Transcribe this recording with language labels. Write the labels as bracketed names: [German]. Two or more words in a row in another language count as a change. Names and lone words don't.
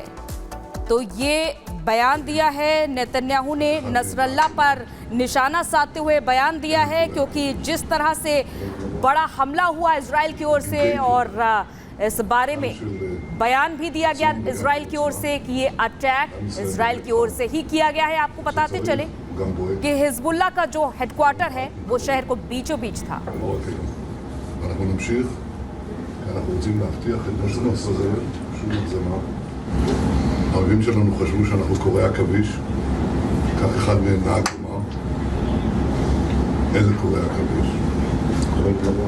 [Hindi] तो ये बयान दिया है नेतन्याहू ने, नसरुल्लाह पर निशाना साधते हुए बयान दिया है, क्योंकि जिस तरह से बड़ा हमला हुआ इजराइल की ओर से और इस बारे में बयान भी दिया गया इजराइल की ओर से कि ये अटैक इजराइल की ओर से ही किया गया है। आपको बताते चले कि हिजबुल्लाह का जो हेडक्वार्टर है वो शहर को बीचों बीच था। [Hebrew] האויבים שלנו חשבו שאנחנו קוראי עכביש, כך אחד מהם נהג לומר. איזה קוראי עכביש? קוראי פלדה.